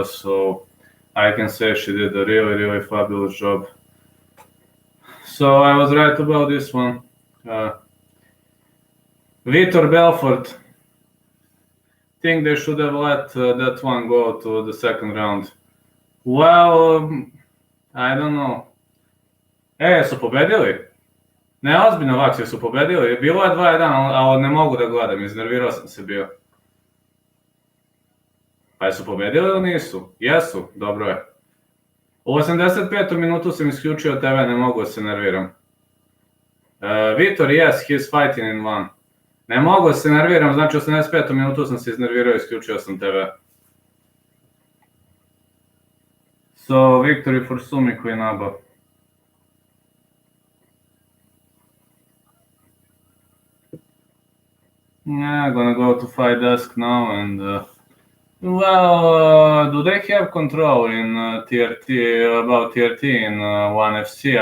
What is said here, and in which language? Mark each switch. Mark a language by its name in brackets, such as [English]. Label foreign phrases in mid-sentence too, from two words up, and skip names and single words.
[English] So I can say she did a really, really fabulous job. So I was right about this one. Vitor Belfort. Think they should have let that one go to the second round. Well, I don't know. [Serbian] Su pobedili? Ne, ozbiljno Vaksiju su pobedili. Bilo je 2-1, ali ne mogu da gledam, iznervirao sam se bio. Pa su pobedili ili nisu? Jesu, dobro je. U 85. minutu sam isključio TV, ne mogu da se nerviram. [English] Vitor, yes, he's fighting in one. [Serbian] Ne mogu da se nerviram, znači u 85. minutu sam se iznervirao i isključio sam TV. [English] So, victory for Sumi Quinaba. Yeah, gonna go to fight desk now and do they have control in about TRT in 1FC?